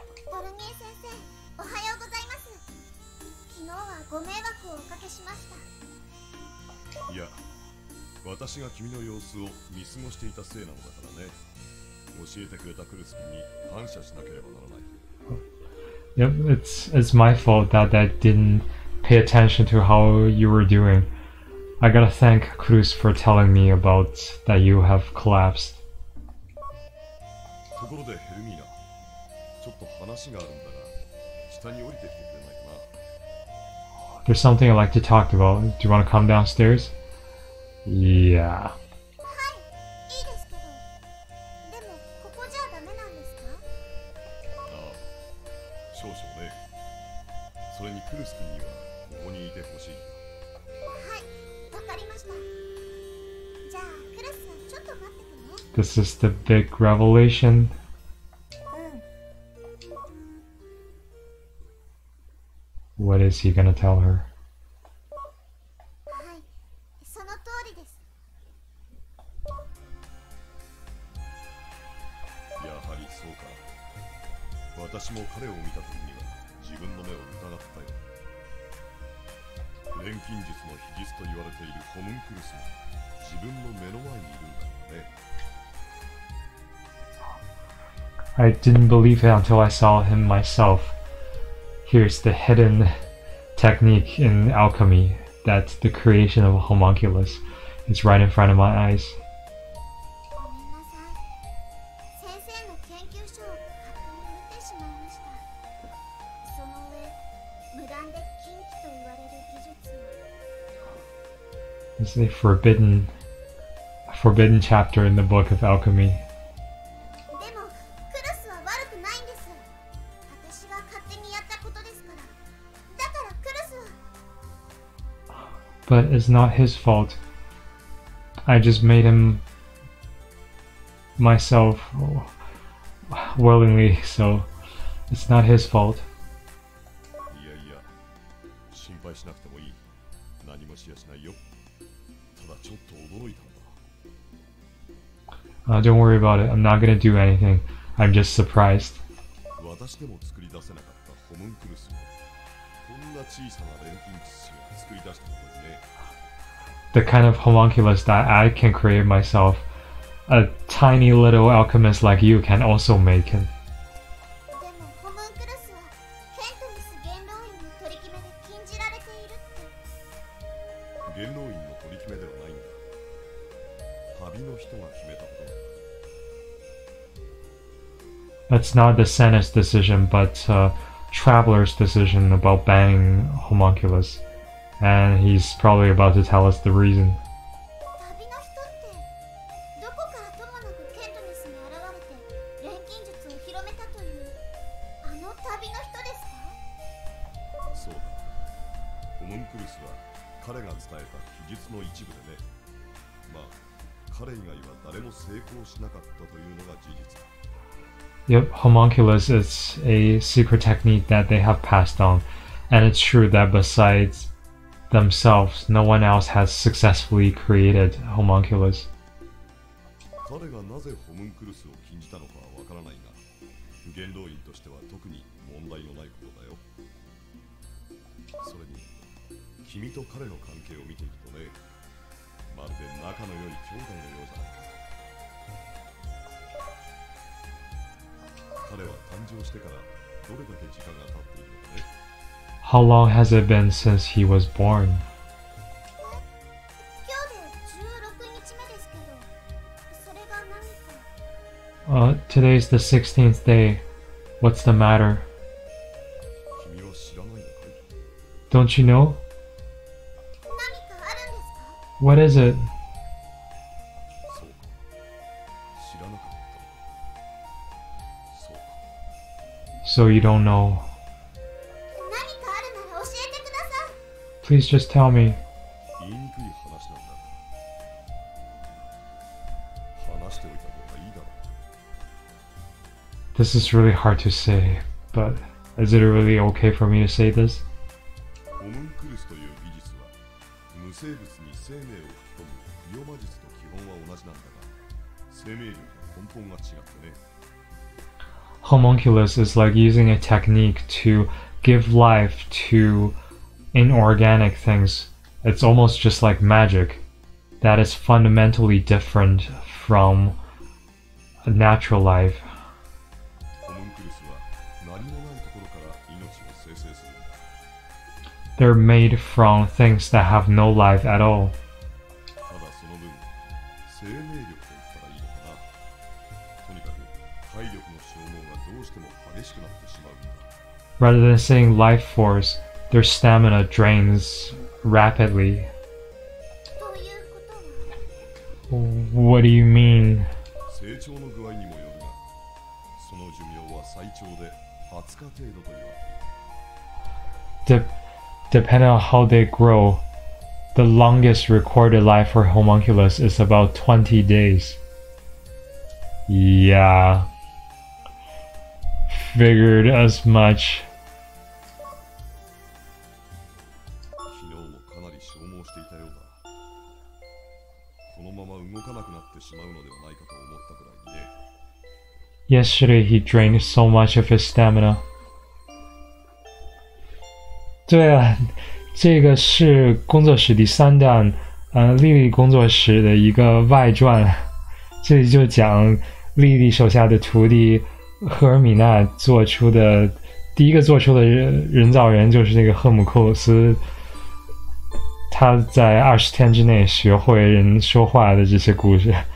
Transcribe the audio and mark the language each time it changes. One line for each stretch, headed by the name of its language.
Japanese: ドルニエ先生、おはようございます。昨日はご迷惑をおかけしました。いや、私が君の様子を見過ごしていたせいなのだからね。教えてくれたクルス君に感謝しなければならない。
English: Yep, it's my fault that I didn't pay attention to how you were doing. I gotta thank Culus for telling me about that you have collapsed.
Japanese: ところでヘルミーナ、ちょっと話があるんだが、下に降りてきてくれないかな。
English: There's something I'd like to talk about. Do you want to come downstairs? Yeah.
Japanese: はい、いいですけど。でもここじゃダメなんですか？ああ、少々ね。それにクルス君にはここにいてほしい。はい、わかりました。じゃあクルスちょっと待っててね。
English: This is the big revelation.
Japanese: うん。
English: What is he gonna tell her?
Japanese: はい、その通りです。やはりそうか。私も彼を見た時には自分の目を疑ったよ。錬金術の秘術と言われているホムンクルスが自分の目の前にいるんだからね。
English: I didn't believe it until I saw him myself. Here's the hidden technique in alchemy that the creation of a homunculus is right in front of my eyes.
Japanese: ごめんなさい。先生の研究所を勝手に見てしまいました。その上、無断で禁忌と言われる技術を。
English: It's a forbidden chapter in the book of alchemy.
Japanese: でもクルスは悪くないんです。私が勝手にやったことですから。だからクルスは。
English: But it's not his fault. I just made him myself willingly, so it's not his fault.
Japanese: いやいや、心配しなくてもいい。何もしやしないよ。ただちょっと驚いたんだ。
English: Don't worry about it. I'm not gonna do anything. I'm just surprised.
Japanese: 私でも作り出せなかったホムンクルスをこんな小さな錬金術師が作り出したことにね。
English: The kind of homunculus that I can create myself, a tiny little alchemist like you can also make him.
Japanese: でもホムンクルスはケントミス元老院の取り決めで禁じられているって。元老院の取り決めではないんだ。旅の人が決めたことなんだ。
English: That's not the Senate's decision, but Traveler's decision about banning homunculus. And he's probably about to tell us the reason.
Japanese: 旅の人ってどこからともなくケントミスに現れて錬金術を広めたというあの旅の人ですか？そうだ。ホムンクルスは彼が伝えた記述の一部でね。まあ、彼以外は誰も成功しなかったというのが事実だ。
English: Yep, homunculus is a secret technique that they have passed on, and it's true that besides themselves, no one else has successfully created homunculus.
Japanese: 彼がなぜホムンクルスを禁じたのかはわからないが、元老院としては特に問題のないことだよ。それに、君と彼の関係を見ているとね、まるで仲の良い兄弟のようじゃないか。彼は誕生してからどれだけ時間が経っているのかね。
English: How long has it been since he was born?
Japanese: 今日で16日目ですけど、それが何か。
English: Today's the 16th day. What's the matter?
Japanese: 君は知らないのかい？
English: Don't you know?
Japanese: 何かあるんですか？
English: What is it?
Japanese: そうか。知らなかったのか。そうか。
English: So you don't know.
Japanese: 何かあるなら教えてください。
English: Please just tell me.
Japanese: 言いにくい話なんだ。話しておいた方がいいだろう。
English: This is really hard to say, but is it really okay for me to say this?
Japanese: ホムンクルスという技術は無生物に生命を吹き込む不養魔術と基本は同じなんだが、生命力の根本が違ってね。
English: Homunculus is like using a technique to give life to inorganic things. It's almost just like magic that is fundamentally different from a natural life.
Japanese: ホムンクルスは何もないところから命を生成するんだ。
English: They're made from things that have no life at all.
Japanese: ただその分、生命力と言ったらいいのかな。とにかく体力の消耗がどうしても激しくなってしまうんだ。
English: Rather than saying life force, their stamina drains rapidly.
Japanese: ということは。
English: What do you mean?
Japanese: 成長の具合にもよるが、その寿命は最長で20日程度と言われている。
English: Depending on how they grow, the longest recorded life for homunculus is about 20 days. Yeah. Figured as much.
Japanese: 昨日もかなり消耗していたようだ。このまま動かなくなってしまうのではないかと思ったくらいにね。
English: Yesterday he drained so much of his stamina.
Chinese: 对啊，这个是工作室第3弹，莉莉工作室的一个外传。这里就讲莉莉手下的徒弟赫尔米娜做出的第一个做出的人造人就是那个赫姆库鲁斯，他在20天之内学会人说话的这些故事。